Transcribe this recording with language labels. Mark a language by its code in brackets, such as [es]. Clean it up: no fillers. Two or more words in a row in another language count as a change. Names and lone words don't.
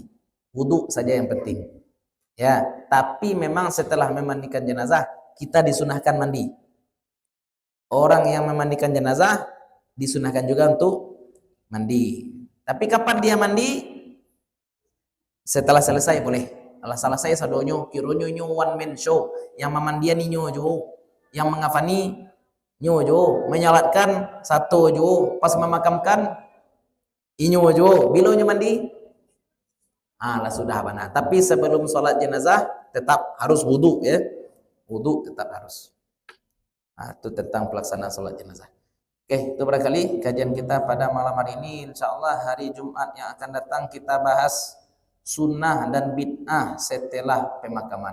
[id] Wudhu saja yang penting. Ya, tapi memang setelah memandikan jenazah, kita disunahkan mandi. Orang yang memandikan jenazah disunahkan juga untuk mandi. Tapi kapan dia mandi? Setelah selesai boleh. [min] Kalau selesai sadonyo, kironyo nyo [en] one man show. [min] Yang memandian nyo jo, yang mengafani nyo jo, menyalatkan satu jo, pas memakamkan inyo jo. Bila nyo mandi? Lah sudah bana. [id] Tapi sebelum sholat jenazah tetap harus wudu ya. Wudu tetap harus. Itu tentang pelaksanaan sholat jenazah. Oke, itu barangkali kajian kita pada malam hari ini. [ar] Insya Allah [id] hari Jumat yang akan datang kita bahas sunnah dan bid'ah setelah pemakaman.